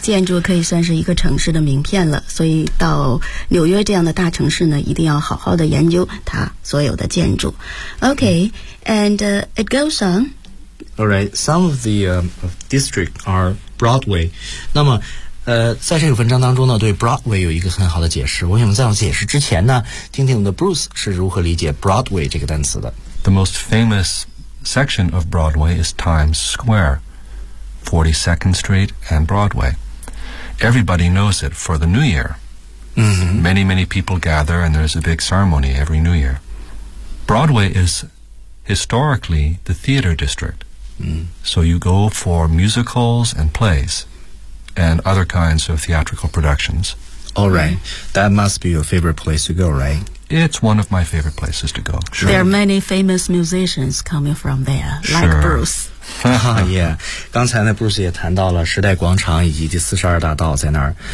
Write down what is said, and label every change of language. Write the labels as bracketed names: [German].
[Chinese] 建筑可以算是一个城市的名片了，所以到纽约这样的大城市呢，一定要好好的研究它所有的建筑。 [English] Okay, and it goes on. All right, some of the districts are Broadway. [Chinese] 那么在这个文章当中呢，对 Broadway 有一个很好的解释。我想在我解释之前呢，听听我们的 Bruce 是如何理解 Broadway 这个单词的。 [English] The most famous section of Broadway is Times Square, 42nd Street and Broadway. Everybody knows it for the New Year.、 Mm-hmm. Many, many people gather and there's a big ceremony every New Year. Broadway is historically the theater district.、 Mm-hmm. So you go for musicals and plays. And other kinds of theatrical productions. All right. That must be your favorite place to go, right? It's one of my favorite places to go. Sure. There are many famous musicians coming from there, like、 sure. Bruce. yeah. [Chinese] 刚才呢 Bruce 也谈到了时代广场以及第四十二大道在那儿。